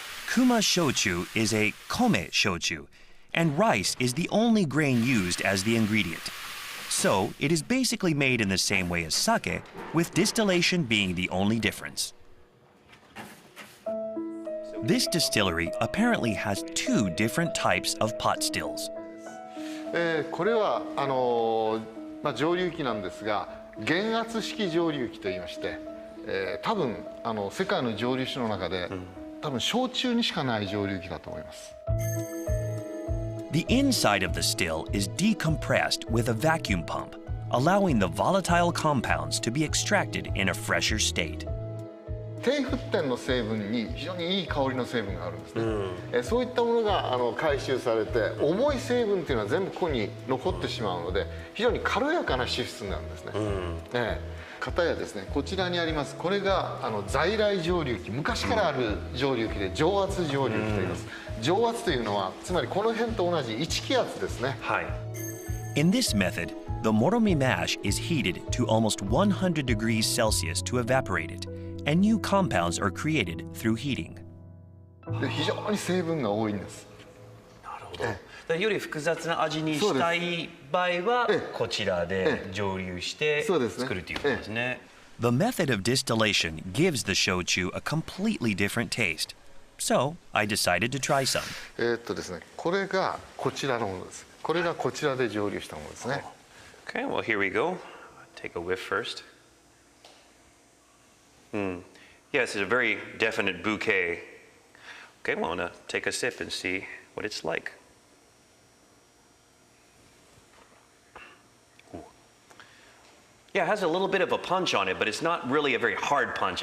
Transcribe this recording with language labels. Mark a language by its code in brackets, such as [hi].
[en] Kuma shochu is a kome shochu, and rice is the only grain used as the ingredient. So, it is basically made in the same way as sake, with distillation being the only difference. This distillery apparently has 2 different types of pot stills. [ja] これは蒸留機なんですが、減圧式蒸留機といいまして、多分世界の蒸留酒の中で、多分焼酎にしかない蒸留機だと思います。 [en] The inside of the still is decompressed with a vacuum pump, allowing the volatile compounds to be extracted in a fresher state. [ja] 低沸点の成分に非常にいい香りの成分があるんですね。そういったものが回収されて、重い成分っていうのは全部ここに残ってしまうので、非常に軽やかな脂質になるんですね。片やですね、こちらにあります、これが在来蒸留機、昔からある蒸留機で蒸圧蒸留機と言います。蒸圧というのはつまりこの辺と同じ1気圧ですね。はい。 [en] In this method, the moromi mash is heated to almost 100 degrees Celsius to evaporate it, and new compounds are created through heating. [ja] で非常に成分が多いんです。なるほど。より複雑な味にしたい場合はこちらで蒸留して作るということですね。 [en] The method of distillation gives the shochu a completely different taste. So, I decided to try some. [ja] ですね、これがこちらのものです。これがこちらで蒸留したものですね。 [en] Okay, well here we go. Take a whiff first. Yes, it's a very definite bouquet. Okay, well, I'm gonna take a sip and see what it's like. Yeah, it has a little bit of a punch on it, but it's not really a very hard punch.